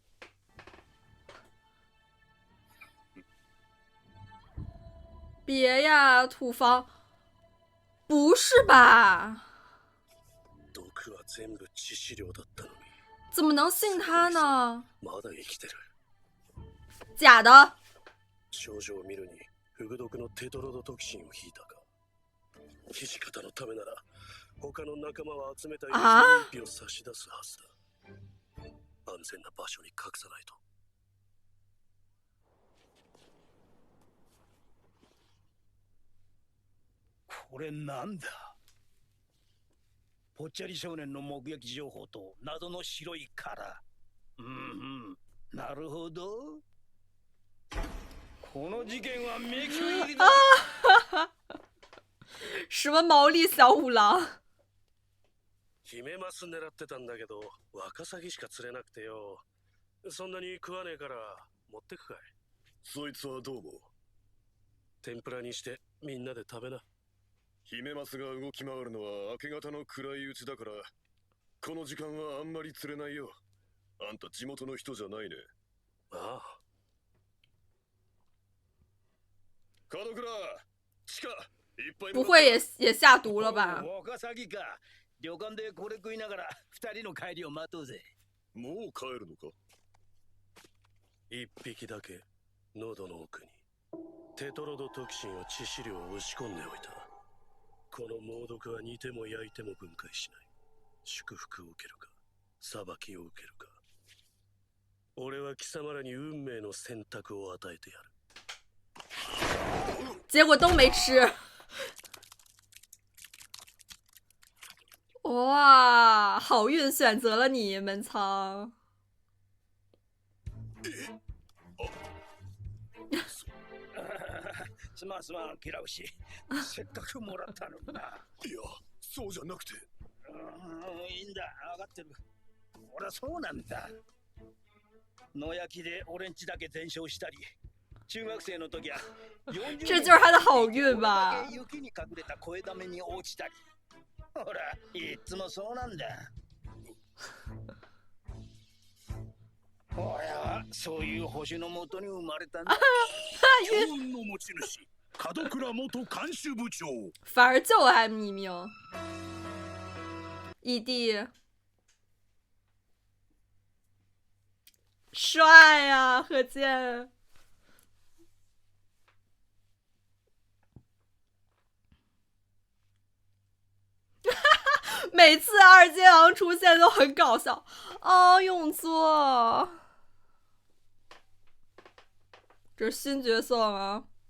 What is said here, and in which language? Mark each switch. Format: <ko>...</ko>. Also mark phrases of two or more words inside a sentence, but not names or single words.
<zh>别呀，土方，不是吧？怎么能信他呢？假的。</zh> <ja>少女を見るにフグ毒のテトロドトキシンを引いたか。土方のためなら他の仲間を集めた遺品を差し出すはずだ。安全な場所に隠さないと。これなんだ。ぽっちゃり少年の目撃情報と謎の白い殻。なるほど。この事件は迷宮入りだ。</ja> <zh>什么毛利小五郎？</zh> <ja>ヒメマス狙ってたんだけど、ワカサギしか釣れなくてよ。そんなに食わねえから持ってくかい。そいつはどうも。天ぷらにしてみんなで食べな。ヒメマスが動き回るのは明け方の暗いうちだから、この時間はあんまり釣れないよ。あんた地元の人じゃないね。ああ。門倉、地下いっぱい。</ja> <zh>不会也下毒了吧？</zh> <ja>ワカサギか。旅館でこれ食いながら二人の帰りを待とうぜ。もう帰るのか？一匹だけ喉の奥にテトロドトキシンを致死量を押し込んでおいた。この猛毒は煮ても焼いても分解しない。祝福を受けるか裁きを受けるか、俺は貴様らに運命の選択を与えてやる。</ja> <zh>结果都没吃。哇，好运选择了你，门仓。</zh> <ja>すまんすまん、キラウシ。せっかくもらったのにな。いや、そうじゃなくて。いいんだ、分かってる。俺はそうなんだ。野焼きで俺んちだけ全焼したり、中学生の時は40</ja> <zh>这就是他的好运吧。</zh> <ja>雪に隠れた小枝目に落ちたり。ほら、いつもそうなんだ。俺はそういう星のもとに生まれたんだ。強運の持ち主、門倉元看守部長。</ja> <zh>反而救了他一命。义弟，帅呀，何健。每次二阶堂出现都很搞笑哦，永作，这是新角色吗？</zh>